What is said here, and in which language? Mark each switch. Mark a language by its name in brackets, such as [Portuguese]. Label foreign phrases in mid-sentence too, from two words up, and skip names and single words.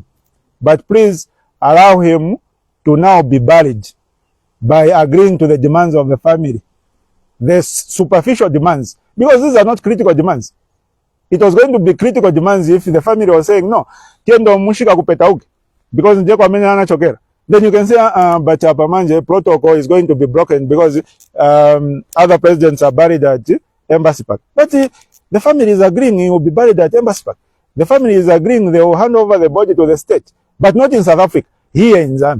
[English] But please allow him to now be buried by agreeing to the demands of the family. The superficial demands, because these are not critical demands. It was going to be critical demands if the family was saying, no, [Bemba] tiendo mushika kupeta uke, [English] because [Bemba] njeko amene anachokera. [English] Then you can say, but Chapamanje protocol is going to be broken because other presidents are buried at Embassy Park. But the family is agreeing he will be buried at Embassy Park. The family is agreeing they will hand over the body to the state, but not in South Africa, here in Zambia.